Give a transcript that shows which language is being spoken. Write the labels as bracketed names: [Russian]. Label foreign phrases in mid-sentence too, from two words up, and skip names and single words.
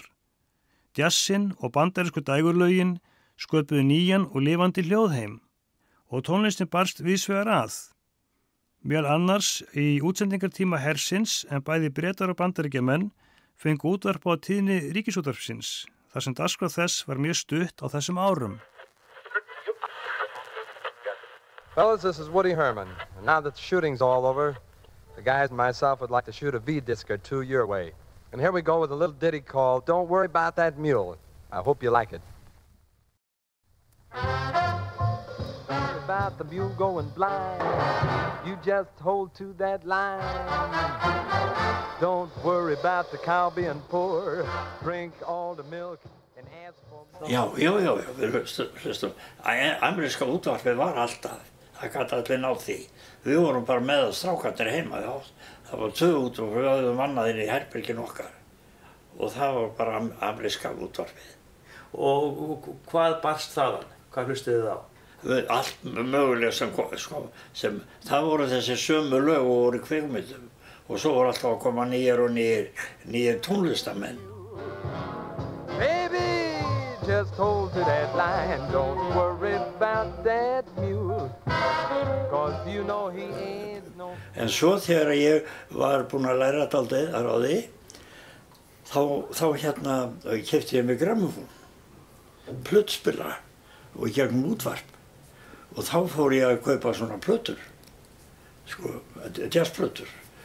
[Icelandic] Jazzinn og bandarísku dægurlögin sköpuðu nýjan og lifandi hljóðheim. Og tónlistin barst víðsvegar að. Meðal annars í útsendingartíma hersins en bæði Bretar og Bandaríkjamenn fengu útvarp á tíðni Ríkisútvarpsins, þar sem dagskrá þess var mjög stutt á þessum árum. [English] Fellas, this is Woody Herman, and now that the shooting's all over, the guys and myself would like to shoot a V-disc or two your way. And here we go with a little ditty called Don't Worry About That Mule. I hope you like it. About the mule going blind, you just hold to that line. Don't worry about the cow being poor, drink all the milk and ask for more. [Icelandic] Já, við hlustum. Ameríska útvarpið var alltaf, það gat allir náð því. Við vorum bara með strákarnir heima, já. Það var 2 útvarp, við höfðum annað inn í herbergin okkar. Og það var bara ameríska útvarpið. Og hvað barst þaðan? Hvað hlustuðu þið á? Allt mögulega sem það voru þessi sömu lög og voru í kvikmyndum og svo voru alltaf að koma nýjir tónlistamenn. [English] Baby, just hold to that line, don't worry about that mule, 'cause you know he ain't no... [Icelandic] En svo þegar ég var búinn að læra dálítið á því, þá keypti ég mig grammófón, plötuspilara og í gegnum útvarp. Og þá fór ég að kaupa svona plötur, jazzplötur.